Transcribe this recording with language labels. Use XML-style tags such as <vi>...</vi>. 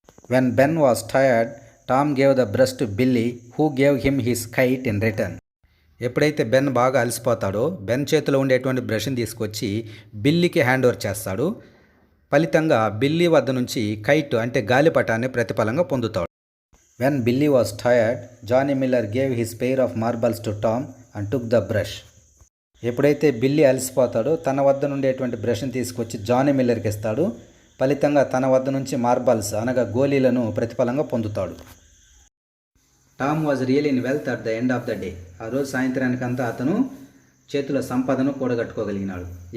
<en>When Ben was tired Tom gave the brush to Billy who gave him his kite in return.</en> <te>ఎప్పుడైతే Ben బాగా అలసిపోతాడో Ben చేతిలో ఉండేటువంటి బ్రష్ని తీసుకొచ్చి బిల్లీకి hand over చేస్తాడు. ఫలితంగా బిల్లీ వద్ద నుంచి కైట్ అంటే గాలిపటాన్ని ప్రతిఫలంగా పొందుతాడు.</te> <en>When Billy was tired, Johnny Miller gave his pair of marbles to Tom and took the brush.</en> <te>ఎప్పుడైతే బిల్లీ అలసిపోతాడో తన వద్ద నుండేటువంటి బ్రష్ని తీసుకొచ్చి జానీ మిల్లర్కి ఇస్తాడు. ఫలితంగా తన వద్ద నుంచి మార్బల్స్ అనగా గోళీలను ప్రతిఫలంగా పొందుతాడు.</te> <en>Tom was real in wealth at the end of the day.</en> <te>ఆ రోజు సాయంత్రానికంతా అతను చేతుల సంపదను కూడగట్టుకోగలిగినాడు.</te>